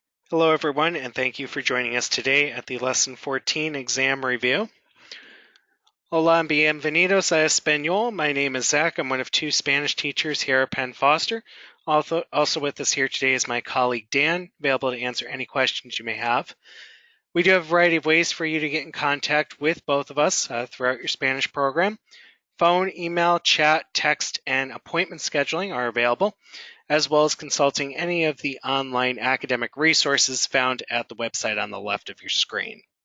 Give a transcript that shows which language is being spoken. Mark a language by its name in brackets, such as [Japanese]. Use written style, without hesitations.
[English] Hello everyone, and thank you for joining us today at the Lesson 14 exam review. [Spanish] Hola, bienvenidos a Español. [English] My name is Zach. I'm one of two Spanish teachers here at Penn Foster. Also with us here today is my colleague Dan, available to answer any questions you may have. We do have a variety of ways for you to get in contact with both of us throughout your Spanish program. Phone, email, chat, text, and appointment scheduling are available, as well as consulting any of the online academic resources found at the website on the left of your screen.